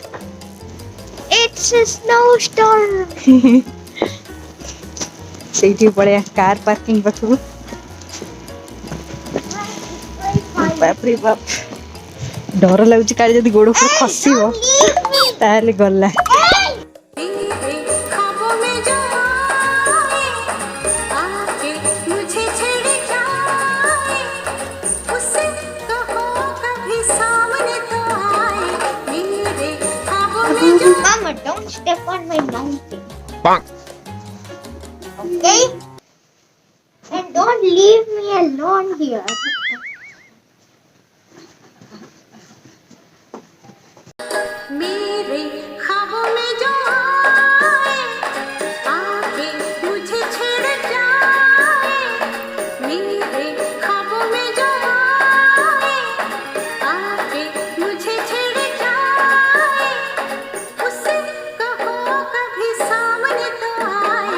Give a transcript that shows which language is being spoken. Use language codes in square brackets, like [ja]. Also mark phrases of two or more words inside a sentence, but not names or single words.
[en] It's a snowstorm. [or] ସେଇଠି ପଳେଇବା କାର ପାର୍କିଂ ପାଖକୁ। ବାପରେ ବାପ, ଡର ଲାଗୁଛି କାଳେ ଯଦି ଗୋଡ଼ ଉପରେ ଖସିବ ତାହେଲେ ଗଲା। [hi] मेरे ख्वाबों में जो आए, आके मुझे छेड़ जाए, उससे कहो कभी सामने तो आए। मेरे ख्वाबों में जो [en] Mama, don't step on my mountain. Okay? And don't leave me alone here. [hi] मेरे ख्वाबों में जो आए, आके मुझे छेड़ जाए। मेरे ख्वाबों में जो आए, आके मुझे छेड़ जाए, उससे कहो कभी सामने तो आए।